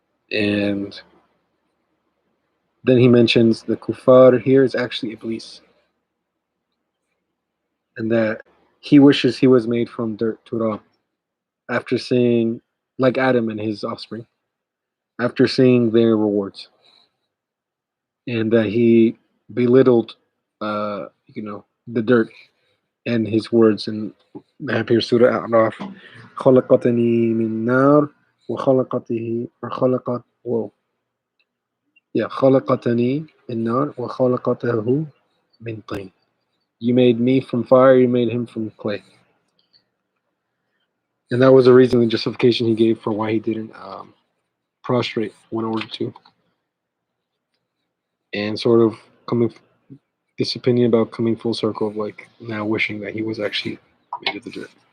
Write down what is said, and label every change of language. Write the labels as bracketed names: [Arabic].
[English] And then he mentions the kuffar here is actually Iblis, and that he wishes he was made from dirt, turab, after seeing, like Adam and his offspring, after seeing their rewards, and that he belittled, the dirt and his words. And that appears Surah A'raf, [Arabic] خلقتني من نار وخلقته وخلقت [English] whoa yeah [Arabic] خلقتني من نار وخلقته من طين. [English] You made me from fire, you made him from clay. And that was the reason and justification he gave for why he didn't prostrate when ordered to. And sort of coming, this opinion about coming full circle of now wishing that he was actually made of the dirt.